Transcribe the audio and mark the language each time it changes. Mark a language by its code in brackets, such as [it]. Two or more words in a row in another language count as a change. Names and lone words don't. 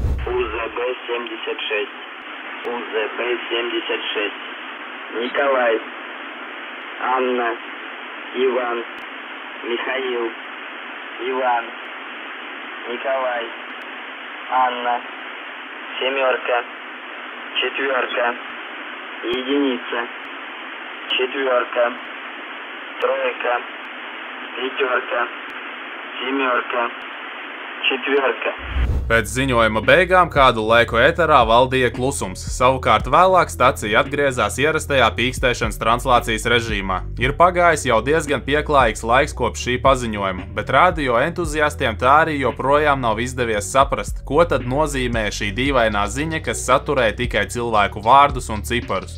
[ru] UZB76. Николай, Анна, Иван, Михаил, Иван, Николай, Анна, семерка, четверка, единица, четверка, тройка, пятерка, семерка, четверка. [lv] Pēc ziņojuma beigām kādu laiku ēterā valdīja klusums, savukārt vēlāk stacija atgriezās ierastajā pīkstēšanas translācijas režīmā. Ir pagājis jau diezgan pieklājīgs laiks kopš šī paziņojuma, bet radio entuziastiem tā arī joprojām nav izdevies saprast, ko tad nozīmē šī dīvainā ziņa, kas saturēja tikai cilvēku vārdus un ciparus.